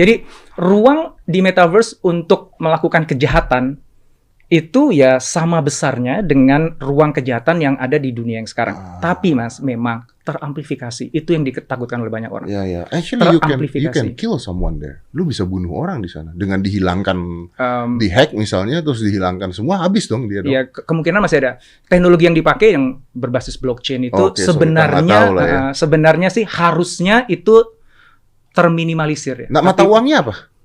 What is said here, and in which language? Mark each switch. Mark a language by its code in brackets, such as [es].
[id] Jadi ruang di metaverse untuk melakukan kejahatan itu ya sama besarnya dengan ruang kejahatan yang ada di dunia yang sekarang. Tapi Mas, memang teramplifikasi. Itu yang ditakutkan oleh banyak orang. Iya. [en] Actually you can kill someone there. [id] Lu bisa bunuh orang di sana dengan dihilangkan, dihack misalnya, terus dihilangkan semua, habis dong dia dong. Iya, kemungkinan masih ada. Teknologi yang dipakai yang berbasis blockchain itu sebenarnya sih harusnya itu terminimalisir ya. Nah, mata uangnya apa?